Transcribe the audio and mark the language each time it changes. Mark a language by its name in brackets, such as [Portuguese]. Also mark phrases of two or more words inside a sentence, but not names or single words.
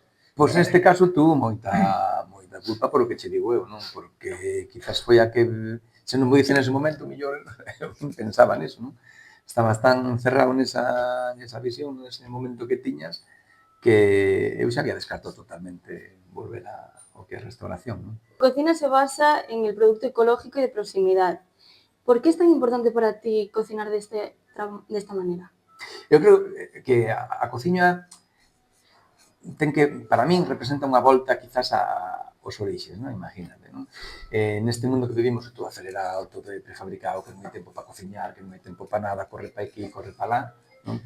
[Galician] Pois neste caso tuvo moita culpa por o que che digo eu, non? Porque quizás foi a que, se non me dicen nese momento, mellor eu pensaba neso, non? Estabas tan encerrado nesa visión, nese momento que tiñas, que eu xa había descartado totalmente volver ao que é restauración, non? [Spanish] La cocina se basa en el producto ecológico y de proximidad. ¿Por qué es tan importante para ti cocinar de esta manera? [Galician] Eu creo que a cociña ten que, para min, representa unha volta quizás aos orixes, non? Imagínate, non? Neste mundo que vivimos todo acelerado, todo prefabricado, que non hai tempo para cociñar, que non hai tempo para nada, corre para aquí, corre para lá, non?